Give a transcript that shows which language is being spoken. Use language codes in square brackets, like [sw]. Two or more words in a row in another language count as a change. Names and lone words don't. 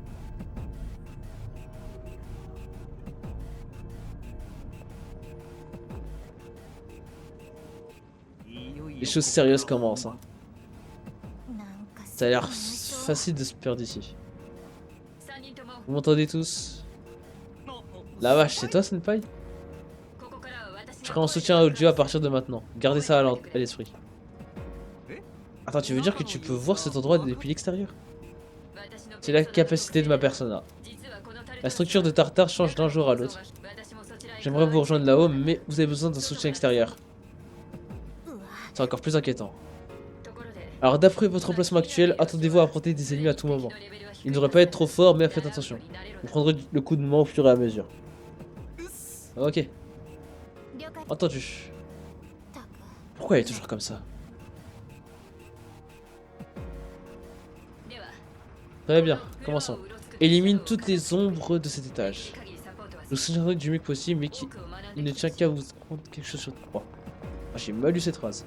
[fr] Les choses sérieuses commencent. Hein. [ja] なんか [fr] Ça a l'air [ja] 最初 [fr] facile de se perdre ici. [ja] 3 人とも [fr] Vous m'entendez tous? La vache, c'est toi, Senpai? [ja] ここからは私 [fr] Je serai en soutien audio à partir de maintenant. Gardez ça à l'esprit. Attends, tu veux dire que tu peux voir cet endroit depuis l'extérieur? C'est la capacité de ma persona. La structure de Tartare change d'un jour à l'autre. J'aimerais vous rejoindre là-haut, mais vous avez besoin d'un soutien extérieur. C'est encore plus inquiétant. Alors d'après votre emplacement actuel, attendez-vous à affronter des ennemis à tout moment. Ils ne devraient pas être trop forts, mais faites attention. Vous prendrez le coup de main au fur et à mesure. Ok, [ja] 了解 [fr] entendu. [ja] たく [fr] Pourquoi elle est toujours comme ça? [ja] では [fr] Très bien, commençons. Élimine toutes les ombres de cet étage. Je vous souviendrai du mieux que possible, mais il ne tient qu'à vous prendre quelque chose sur 3. Ah, j'ai mal lu cette phrase.